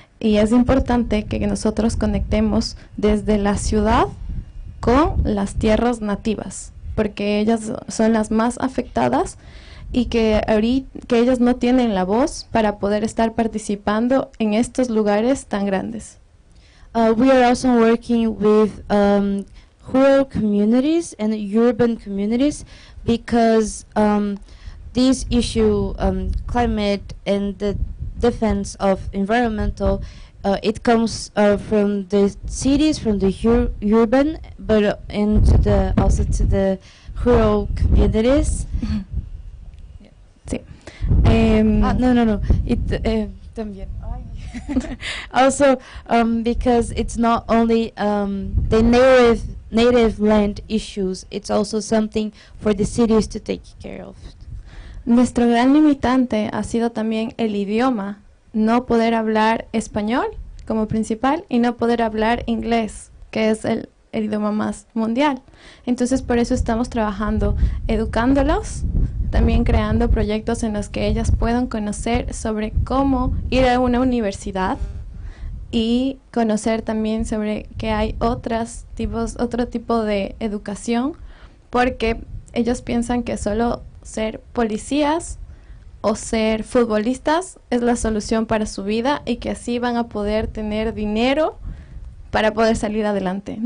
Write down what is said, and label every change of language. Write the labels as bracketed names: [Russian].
[Spanish] Y es importante que nosotros conectemos desde la ciudad con las tierras nativas, porque ellas son las más afectadas y que ellas no tienen la voz para poder estar participando en estos lugares tan grandes. [English] We are also working with rural communities and urban communities, because this issue, climate and the defense of environmental, it comes from the cities, from the urban, but also to the rural communities. [Spanish] Sí. No. También. [English] Also, because it's not only the native land issues, it's also something for the cities to take care of. [Spanish] Nuestro gran limitante ha sido también el idioma, no poder hablar español como principal y no poder hablar inglés, que es el idioma más mundial. Entonces por eso estamos trabajando, educándolos, también creando proyectos en los que ellas puedan conocer sobre cómo ir a una universidad y conocer también sobre que hay otro tipo de educación, porque ellos piensan que solo ser policías o ser futbolistas es la solución para su vida y que así van a poder tener dinero para poder salir adelante.